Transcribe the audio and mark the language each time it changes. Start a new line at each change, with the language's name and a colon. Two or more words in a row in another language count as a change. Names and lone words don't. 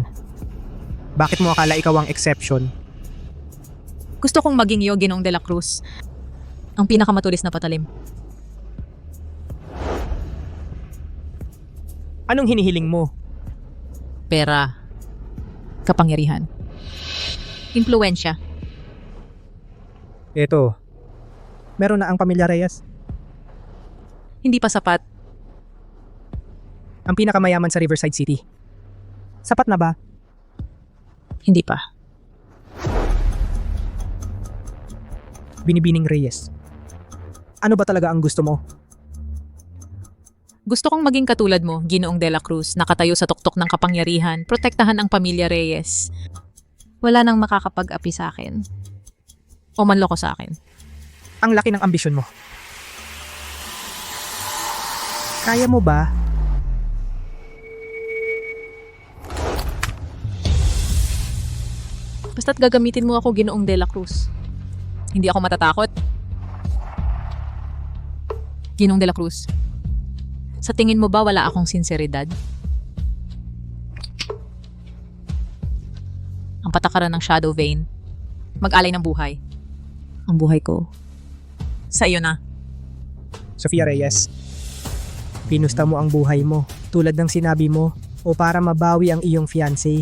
Filipino: Bakit mo akala ikaw ang exception? Gusto kong maging iyo, Ginoong de la Cruz. Ang pinakamatulis na patalim. Anong hinihiling mo? Pera. Kapangyarihan. Impluwensya. Eto, meron na ang pamilya Reyes. Hindi pa sapat. Ang pinakamayaman sa Riverside City. Sapat na ba? Hindi pa. Binibining Reyes. Ano ba talaga ang gusto mo? Gusto kong maging katulad mo, Ginoong de la Cruz, nakatayo sa tuktok ng kapangyarihan, protektahan ang pamilya Reyes. Wala nang makakapag-api sa akin. O manloko sa akin. Ang laki ng ambisyon mo. Kaya mo ba? Basta't gagamitin mo ako, Ginoong de la Cruz. Hindi ako matatakot. Ginoong de la Cruz, sa tingin mo ba wala akong sinseridad? Ang patakaran ng Shadow Vein, mag-alay ng buhay. Ang buhay ko, sa iyo na. Sofia Reyes, pinusta mo ang buhay mo tulad ng sinabi mo o para mabawi ang iyong fiancé.